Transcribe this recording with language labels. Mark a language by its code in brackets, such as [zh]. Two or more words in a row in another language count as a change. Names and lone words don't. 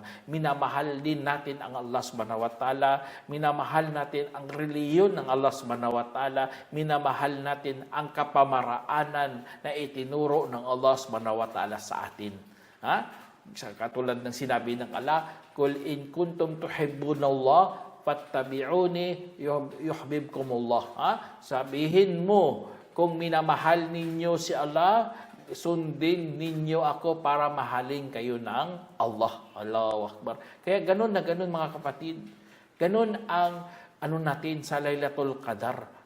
[tl] Minamahal din natin ang [ar] الله سبحانه وتعالى. [tl] Minamahal natin ang reliyon ng [ar] الله سبحانه وتعالى. [tl] Minamahal natin ang kapamaraanan na itinuro ng [ar] الله سبحانه وتعالى [tl] sa atin. Katulad ng sinabi ng Allah, [ar] قل إن كنتم تحبون الله فاتبعوني يحببكم الله. [tl] Sabihin mo, kung minamahal ninyo si Allah, sundin ninyo ako para mahalin kayo ng Allah. [ar] الله أكبر. [tl] Kaya ganun na ganun mga kapatid. Ganun ang natin sa Laylatul Qadar.